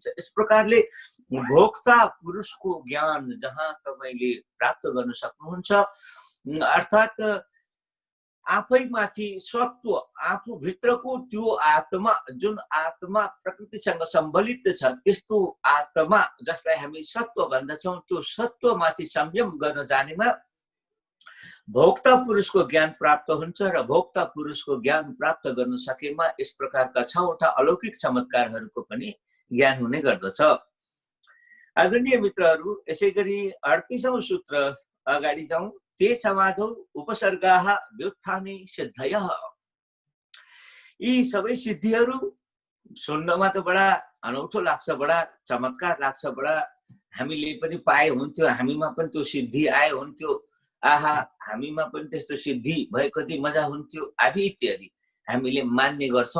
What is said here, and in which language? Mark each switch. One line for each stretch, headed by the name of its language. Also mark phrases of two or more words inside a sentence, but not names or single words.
Nepali: यस प्रकारले भोक्ता पुरुषको ज्ञान जहाँ तपाईले प्राप्त गर्न सक्नुहुन्छ, अर्थात् आफैमाथि सत्व, आफू भित्रको त्यो आत्मा, जुन आत्मा प्रकृतिसँग सम्बलित छ, त्यस्तो आत्मा जसलाई हामी सत्व भन्दछौं, त्यो सत्वमाथि संयम गर्न जानेमा भोक्ता पुरुषको ज्ञान प्राप्त हुन्छ। र भोक्ता पुरुषको ज्ञान प्राप्त गर्न सकेमा यस प्रकारका 6 वटा अलौकिक चमत्कारहरूको पनि ज्ञान हुने गर्दछ। आदरणीय मित्रहरू, यसै गरी 38औं सूत्र अगाडि जाउँ।
Sanskrit: ते समाधौ उपसर्गाः व्युत्थाने सिद्धयः।
Nepali: यी सबै सिद्धिहरू सुन्नमा त बडा अनौठो लाग्छ, बडा चमत्कार लाग्छ, बडा हामीले पनि पाए हुन्थ्यो, हामीमा पनि त्यो सिद्धि आए हुन्थ्यो, आहा हामीमा पनि त्यस्तो सिद्धि भए कति मजा हुन्थ्यो आदि इत्यादि हामीले मान्ने गर्छौं।